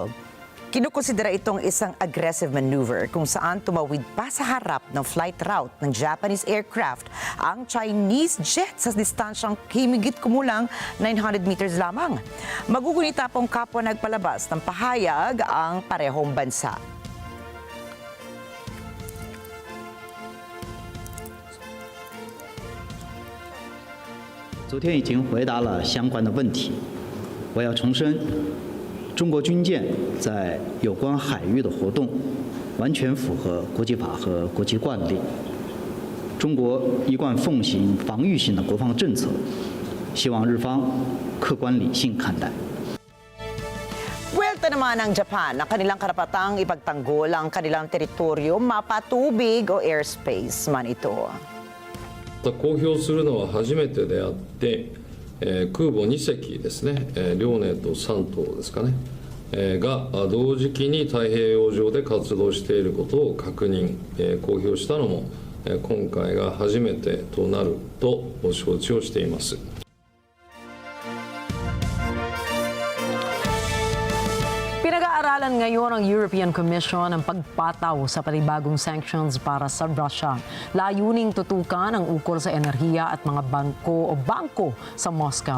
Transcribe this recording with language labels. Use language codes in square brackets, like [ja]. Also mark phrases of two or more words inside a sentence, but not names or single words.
[tl] Kinukonsidera itong isang [en] aggressive maneuver [tl] kung saan tumawid pa sa harap ng [en] flight route [tl] ng [en] Japanese aircraft [tl] ang [en] Chinese jet [tl] sa distansyang himigit kumulang 900 meters lamang. Magugunita pong kapwa nagpalabas ng pahayag ang parehong bansa. [zh] 昨天已经回答了相关的问题，我要重申，中国军舰在有关海域的活动完全符合国际法和国际惯例。中国一贯奉行防御性的国防政策，希望日方客观理性看待。 [tl] Puwerta naman ng Japan na kanilang karapatang ipagtanggol ang kanilang teritoryo, mapatubig o airspace man ito. [ja] 公表するのは初めてであって、空母2隻ですね、遼寧と山東ですかね、が同時期に太平洋上で活動していることを確認、公表したのも、今回が初めてとなると承知をしています。 [tl] Pinag-aaralan ngayon ng European Commission ang pagpataw sa panibagong sanctions para sa Russia. Layuning tutukan ang ukol sa enerhiya at mga bangko sa Moscow.